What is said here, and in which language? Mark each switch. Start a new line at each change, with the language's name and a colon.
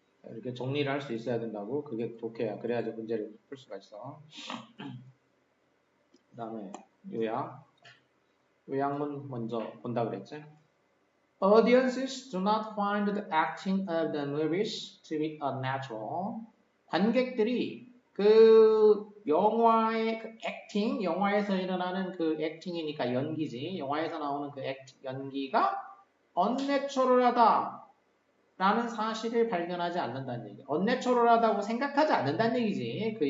Korean: 이렇게 정리를 할 수 있어야 된다고. 그게 좋게야. 그래야지 문제를 풀 수가 있어. 그 다음에 요약문 먼저 본다 그랬지.
English: Audiences do not find the acting of the movies to be unnatural.
Korean: 관객들이 그 영화의 그 acting, 영화에서 일어나는 그 acting이니까 연기지. 영화에서 나오는 그 연기가 unnatural하다. 라는 사실을 발견하지 않는다는 얘기. unnatural하다고 생각하지 않는다는 얘기지.